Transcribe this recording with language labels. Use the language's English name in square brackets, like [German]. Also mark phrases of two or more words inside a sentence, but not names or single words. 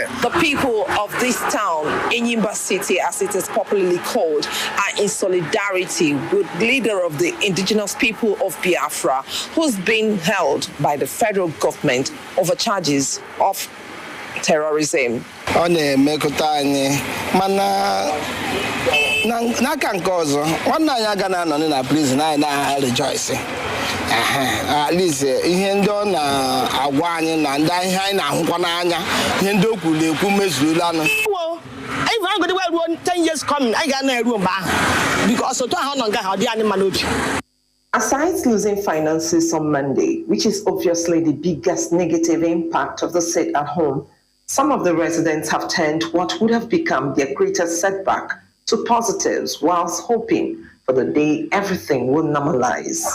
[English] The people of this town, Enyimba City, as it is popularly called, are in solidarity with the leader of the Indigenous People of Biafra, who's being held by the federal government over charges of terrorism. [Igbo] N'aka nke ọzọ, nwanne anyị aga na-anọ na prison anyị na-rejoice. At least ihe ndị ọ na-agwa anyị na ndị ihe anyị na-ahụkwa n'anya, ihe ndị o kwuru ekwu mezuola nụ. Anyị ga agụdị ruo 10 [English] years coming, [Igbo] anyị ga na-eru mgbe ahụ. Because otu ahụ nọ nga ha ọ dị anyị mma n'obi. [English] Aside losing finances on Monday, which is obviously the biggest negative impact of the sit-at-home, some of the residents have turned what would have become their greatest setback to positives, whilst hoping for the day everything will normalize.